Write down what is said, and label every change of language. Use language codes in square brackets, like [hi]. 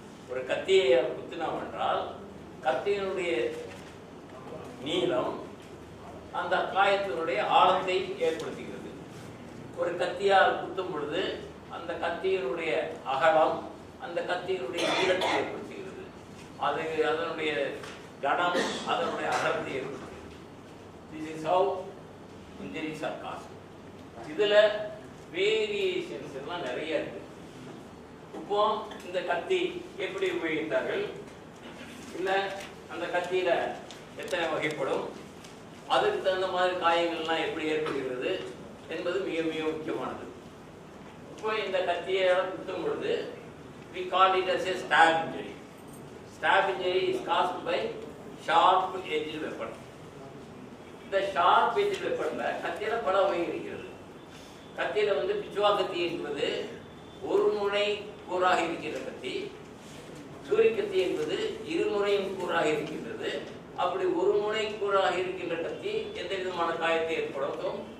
[ta] ஒரு கத்தியை குத்தினோம் என்றால் கத்தியினுடைய நீளம் அந்த காயத்தினுடைய ஆழத்தை ஏற்படுத்துகிறது. ஒரு கத்தியால் குத்தும் பொழுது அந்த கத்தியினுடைய அகலம் அந்த கத்தியினுடைய நீளத்தை ஏற்படுத்துகிறது. அது அதனுடைய கணம் அதனுடைய அகலத்தை ஏற்படுத்துகிறது. [en] This is how injuries are caused. [ta] இதுல வேரியேஷன்ஸ் எல்லாம் நிறைய இருக்கு. இப்போ இந்த கத்தி எப்படி உபயோகித்தார்கள், இல்ல அந்த கத்தியில எத்தனை வகைப்படும், அதுக்கு தகுந்த மாதிரி காயங்கள்லாம் எப்படி ஏற்படுகிறது என்பது மிக மிக முக்கியமானது. இப்போ இந்த கத்தியை குத்தும் பொழுது [en] we call it as a stab injury. Stab injury is caused by sharp edged weapon. [ta] இந்த sharp edged weaponல கத்தியில பல வகை இருக்கிறது. கத்தியில வந்து பிச்சுவா கத்தி என்பது ஒரு முனை கூறாக இருக்கிற கத்தி, சூரி கத்தி என்பது இருமுனையும் கூறாக இருக்கின்றது. அப்படி ஒரு முனை கூறாக இருக்கின்ற கத்தி எந்த விதமான காயத்தை ஏற்படுத்தும்?